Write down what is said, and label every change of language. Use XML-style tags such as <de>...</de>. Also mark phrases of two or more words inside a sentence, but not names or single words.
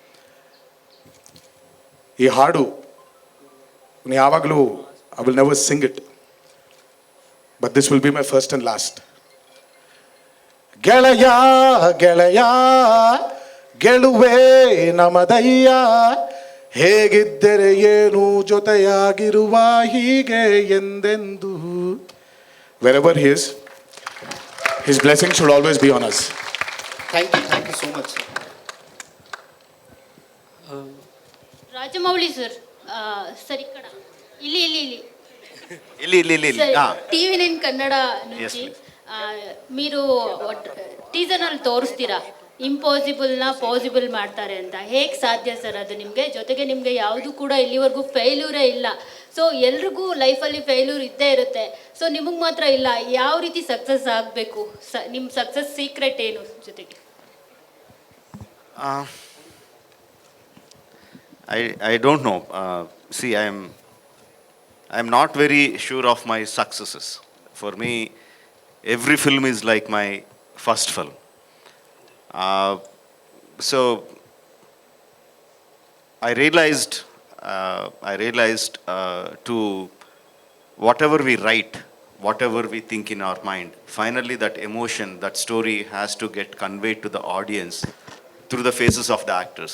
<kn>ಈ ಹಾಡು ಯಾವಾಗಲೂ</kn> <en>I will never sing it, but this will be my first and last.</en> <kn>ಗೆಳೆಯ ಗೆಳೆಯ ಗೆಲುವೆ ನಮದಯ್ಯ, ಹೇಗಿದ್ದರೆ ಏನು ಜೊತೆಯಾಗಿರುವ ಹೀಗೆ ಎಂದೆಂದು.</kn> <en>Wherever he is, his blessing should always be on us. thank you so much sir.</en> <kn>ರಾಜಮೌಳಿ ಸರ್, ಸರಿ ಕಣ, ಇಲ್ಲಿ ಇಲ್ಲಿ ಟಿವಿ ನೈನ್ ಕನ್ನಡ Yes,</kn> <te>నుంచి మీరు</te> <kn>ಟೀಸರ್ನಲ್ಲಿ ತೋರಿಸ್ತೀರಾ ಇಂಪಾಸಿಬಲ್ನ ಪಾಸಿಬಲ್ ಮಾಡ್ತಾರೆ ಅಂತ. ಹೇಗೆ ಸಾಧ್ಯ ಸರ್ ಅದು ನಿಮಗೆ? ಜೊತೆಗೆ ನಿಮಗೆ ಯಾವುದು ಕೂಡ ಇಲ್ಲಿವರೆಗೂ ಫೇಲ್ಯೂರೇ ಇಲ್ಲ. ಸೊ ಎಲ್ರಿಗೂ ಲೈಫಲ್ಲಿ ಫೇಲ್ಯೂರ್ ಇದ್ದೇ ಇರುತ್ತೆ. ಸೊ ನಿಮಗೆ ಮಾತ್ರ ಇಲ್ಲ. ಯಾವ ರೀತಿ ಸಕ್ಸಸ್ ಆಗಬೇಕು? ನಿಮ್ಮ</kn> <en>success secret</en> <kn>ಏನು? ಜೊತೆಗೆ</kn> <en>I don't know. See, I'm not very sure of my successes. For me, every film is like my first film. So I realized to whatever we write, whatever we think in our mind, finally that emotion, that story has to get conveyed to the audience through the faces of the actors.</en>